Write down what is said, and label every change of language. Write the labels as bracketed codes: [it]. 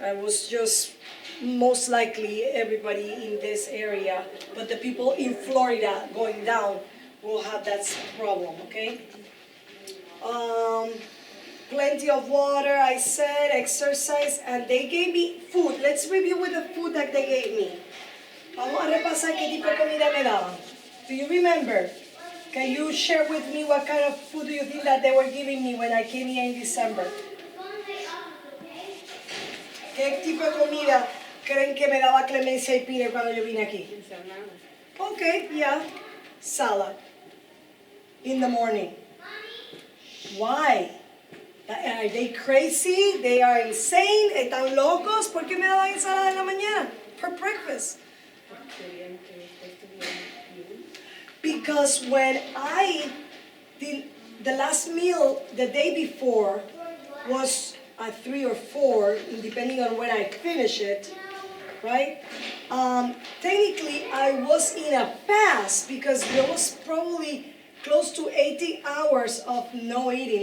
[en] I was just most likely everybody in this area, but the people in Florida going down will have that problem, okay? Plenty of water, I said, exercise, and they gave me food. Let's review with the food that they gave me. [es] Vamos a repasar qué tipo de comida me daban. [en] Do you remember? Can you share with me what kind of food do you think that they were giving me when I came here in December? [es] ¿Qué tipo de comida creen que me daba Clemencia y Pire cuando yo vine aquí? [en] Okay, yeah. Salad. In the morning. Why? Are they crazy? They are insane? [es] ¿Están locos? ¿Por qué me daban ensalada en la mañana? [en] For breakfast. Because when I did the last meal the day before was at 3 or 4, depending on when I finish it, right? Technically, I was in a fast because there was probably close to 18 hours of no eating.